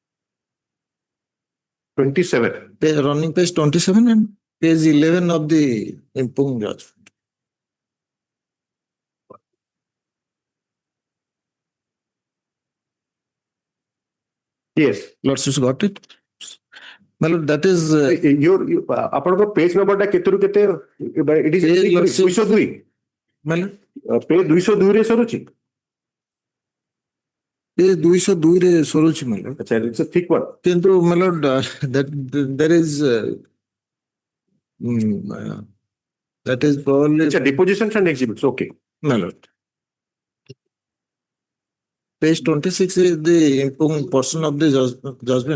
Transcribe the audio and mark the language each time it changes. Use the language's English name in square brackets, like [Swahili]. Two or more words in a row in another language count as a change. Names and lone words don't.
[English] Running page 27 and page 11 of the impugned judgment. Yes. Lordship's got it? My lord, that is [Odia] ଆପଣଙ୍କ ପେଜ ନମ୍ବରଟା କେତେରୁ କେତେ [English] it is Page lordship- 202 my lord, [Odia] ପେଜ 202 ରେ ସରୁଛି [English] page 202 [Odia] ରେ ସରୁଛି [English] my lord. ଆଚ୍ଛା it's a thick one. କିନ୍ତୁ my lord, that there is that is probably It's a depositions and exhibits. Okay. my lord. Page 26 is the impugned portion of the judgment.